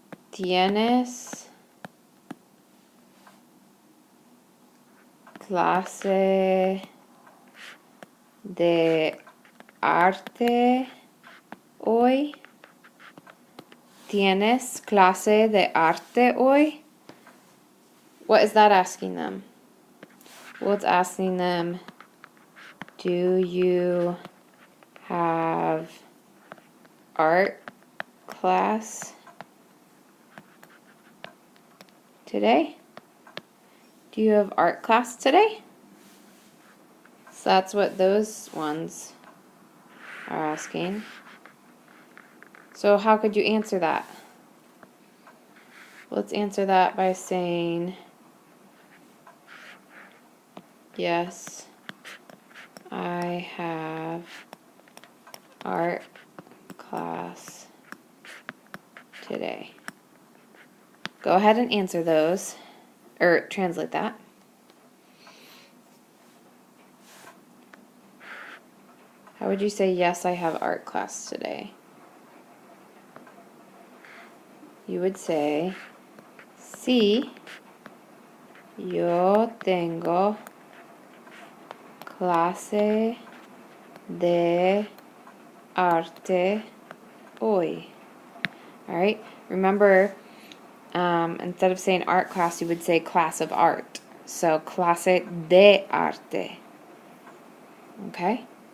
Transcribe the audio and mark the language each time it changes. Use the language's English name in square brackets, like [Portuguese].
[Spanish] ¿Tienes clase de arte hoy? ¿Tienes clase de arte hoy? [English] What is that asking them? Well, it's asking them, do you have art class today? Do you have art class today? So that's what those ones are asking. So how could you answer that? Let's answer that by saying, yes, I have art class today. Go ahead and answer those, or translate that. How would you say, yes, I have art class today? You would say, [Spanish] sí, yo tengo clase de arte hoy. [English] All right, remember, instead of saying art class, you would say class of art. [Spanish] So, clase de arte. Okay?